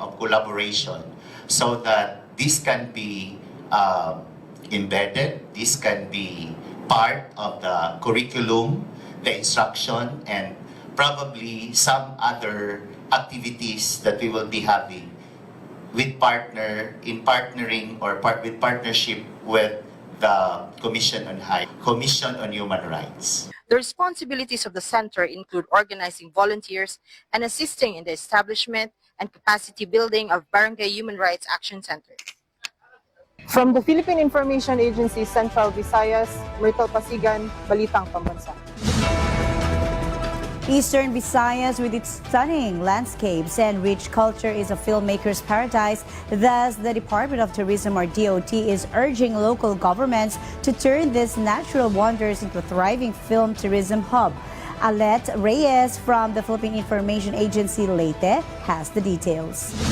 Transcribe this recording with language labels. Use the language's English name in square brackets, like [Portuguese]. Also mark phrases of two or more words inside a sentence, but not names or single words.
[English] of collaboration, so that this can be embedded, this can be part of the curriculum, the instruction, and probably some other activities that we will be having with partnership with the Commission on Human Rights. The responsibilities of the center include organizing volunteers and assisting in the establishment and capacity building of Barangay Human Rights Action Center. From the Philippine Information Agency, Central Visayas, Myrtle Pasigan, Balitang Pambansa. Eastern Visayas, with its stunning landscapes and rich culture, is a filmmaker's paradise. Thus, the Department of Tourism, or DOT, is urging local governments to turn these natural wonders into a thriving film tourism hub. Ulat Reyes from the Philippine Information Agency, Leyte, has the details.